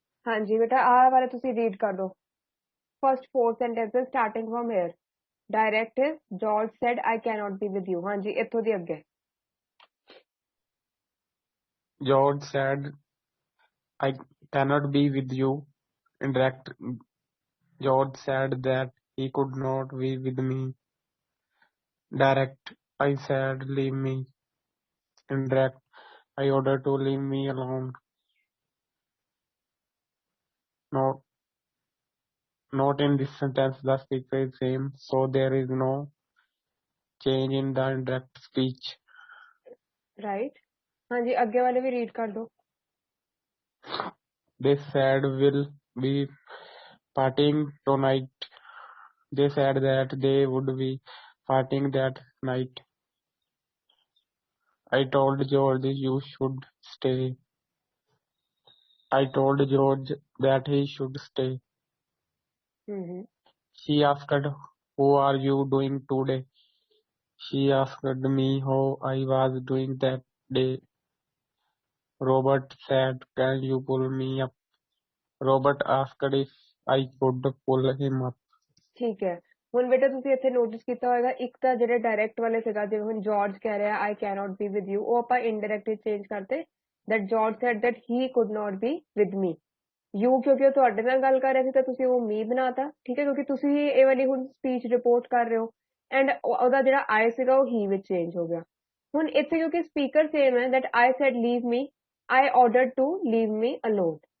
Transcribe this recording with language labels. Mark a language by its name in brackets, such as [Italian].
[Punjabi] हाँ जी बेटा आ वाले ਤੁਸੀਂ रीड कर दो. [English] First 4 sentences starting from here. Direct is George said I cannot be with you. [Punjabi] हाँ जी इत्थों ਦੀ ਅੱਗੇ. [English] George said, I cannot be with you. Indirect, George said that he could not be with me. Direct, I said, leave me. Indirect, I ordered to leave me alone. Not Not in this sentence, the speaker is same, so there is no change in the indirect speech. [Hindi] Right हाँ जी आगे वाले भी read कर दो [English] They said we'll be partying tonight. They said that they would be partying that night. I told George you should stay. I told George that he should stay. She asked, "How are you doing today?" She asked me how I was doing that day. Robert said, "Can you pull me up?" Robert asked if I could pull him up. [Punjabi] ਠੀਕ ਹੈ ਹੁਣ ਬੇਟਾ ਤੁਸੀਂ ਇੱਥੇ notice ਕੀਤਾ ਹੋਵੇਗਾ ਇੱਕ ਤਾਂ ਜਿਹੜੇ ਡਾਇਰੈਕਟ ਵਾਲੇ ਸੀਗਾ ਜਿਵੇਂ ਹੁਣ ਜਾਰਜ ਕਹਿ ਰਿਹਾ [English] I cannot be with you [Punjabi] ਉਹ ਆਪਾਂ ਇਨਡਾਇਰੈਕਟ ਵਿੱਚ ਚੇਂਜ ਕਰਤੇ [English] that George said that he could not be with me [Punjabi] you ਕਿਉਂਕਿ ਉਹ ਤੁਹਾਡੇ ਨਾਲ ਗੱਲ ਕਰ ਰਿਹਾ ਸੀ ਤਾਂ ਤੁਸੀਂ ਉਹ ਮੀ ਬਣਾਤਾ ਠੀਕ ਹੈ ਕਿਉਂਕਿ ਤੁਸੀਂ ਇਹ ਵਾਲੀ ਹੁਣ ਸਪੀਚ ਰਿਪੋਰਟ ਕਰ ਰਹੇ ਹੋ ਐਂਡ ਉਹਦਾ ਜਿਹੜਾ ਆਈ ਸੀਗਾ ਉਹ ਹੀ ਵਿੱਚ ਚੇਂਜ ਹੋ ਗਿਆ ਹੁਣ ਇੱਥੇ ਕਿਉਂਕਿ ਸਪੀਕਰ ਸੇਮ ਹੈ [English] that I said leave me I ordered to leave me alone